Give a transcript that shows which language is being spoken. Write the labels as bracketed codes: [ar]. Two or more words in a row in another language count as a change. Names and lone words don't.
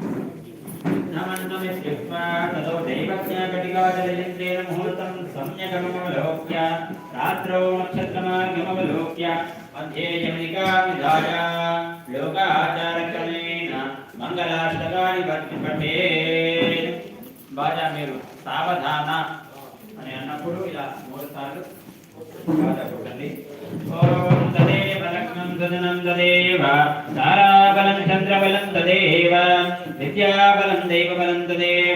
[sa] ततो दैवज्ञाकटिकाजलयन्त्रेण मुहूर्तं सम्यगमवलोक्य रात्रौ नक्षत्रमार्गमवलोक्य मध्ये यमनिकाविधाय लोकाचारक्रमेण मङ्गलाष्टकानि पठेत्. [te] బాజా మీరు సావధాన అని అన్నప్పుడు ఇలా 3 సార్లు బాజా కొట్టండి. [sa] ఓం తదేవ లగ్నం సదనం తదేవ తారాబలం చంద్రబలం తదేవ విద్యాబలం దైవబలం తదేవ.